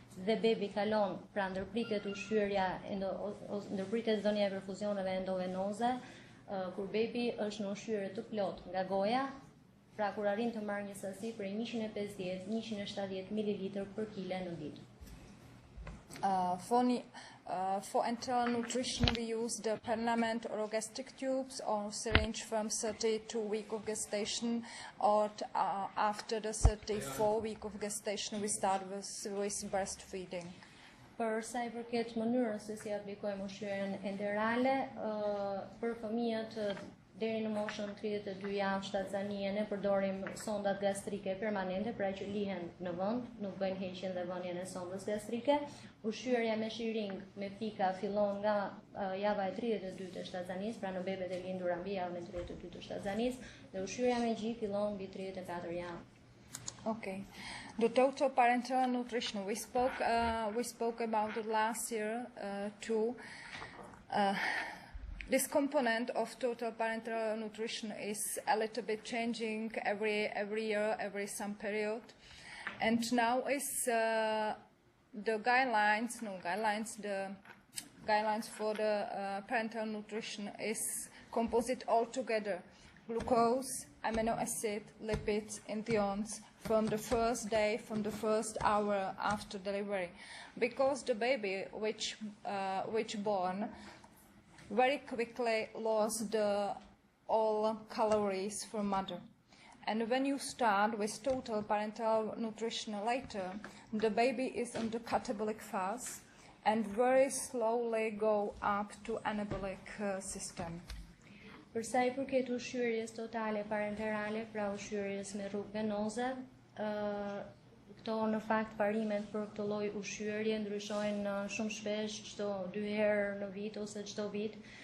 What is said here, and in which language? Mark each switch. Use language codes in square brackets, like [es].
[sq] Dhe bebi kalon, pra ndërpritet ushqyerja, ndërpritet dhënia e perfuzioneve endovenoze, kur bebi është në ushqyerje të plot nga goja, pra kur arrin të marrë një sasi prej 150-170 ml për kile në ditë. [en] For enteral nutrition we use the permanent orogastric tubes or syringe from 32 weeks of gestation, or after the 34 week of gestation we start with breastfeeding. [sq] Për sa I përket mënyrës se si aplikojmë ushqyerjen enterale, për fëmijët deri në moshën 32 javë shtatzanie ne përdorim sondat gastrike permanente, pra që lihen në vend, nuk bëjnë heqjen dhe vënien e sondës gastrike. Ushqyerja me shiring me pika fillon nga java e 32 të shtatzanisë, pra në bebet e lindura mbi javën e 32 të shtatzanisë, dhe ushqyerja me gjë fillon mbi 34 javë. [en] Okay. The total parenteral nutrition, we spoke about it last year too. This component of total parenteral nutrition is a little bit changing every year, every some period. And now is the guidelines for the parenteral nutrition is composite altogether. Glucose, amino acid, lipids, and ions from the first day, from the first hour after delivery. Because the baby which born very quickly lost all calories from mother. And when you start with total parenteral nutrition later, the baby is in the catabolic phase and very slowly go up to anabolic system. [sq] Për sa i përket ushqyerjes totale parenterale, pra ushqyerjes me rrugë venoze, këto në fakt parimet për këtë lloj ushqyerje ndryshojnë shumë shpesh, çdo 2 herë në vit ose çdo vit.